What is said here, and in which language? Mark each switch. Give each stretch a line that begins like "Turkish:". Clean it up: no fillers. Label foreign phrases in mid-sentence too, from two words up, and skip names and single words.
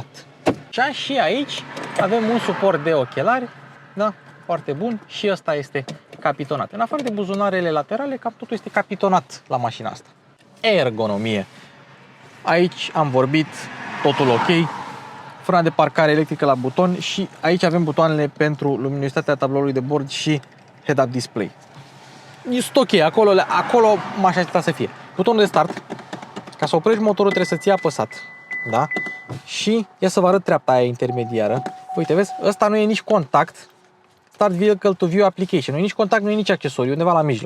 Romanian: Și aici avem un suport de ochelari, da, foarte bun, și ăsta este capitonat. În afară de buzunarele laterale, cam totul este capitonat la mașina asta. Ergonomie. Aici am vorbit, totul ok. Frâna de parcare electrică la buton și aici avem butoanele pentru luminositatea tabloului de bord și
English: head-up display.
Romanian: Este ok, acolo m-aș aștepta să fie. Butonul de start, ca să oprești motorul trebuie să ții apăsat, da? Și ia să vă arăt treapta aia intermediară. Uite, vezi, ăsta nu e nici contact,
English: Start Vehicle to View Application,
Romanian: nu e nici contact, nu e nici accesoriu, undeva la mijloc.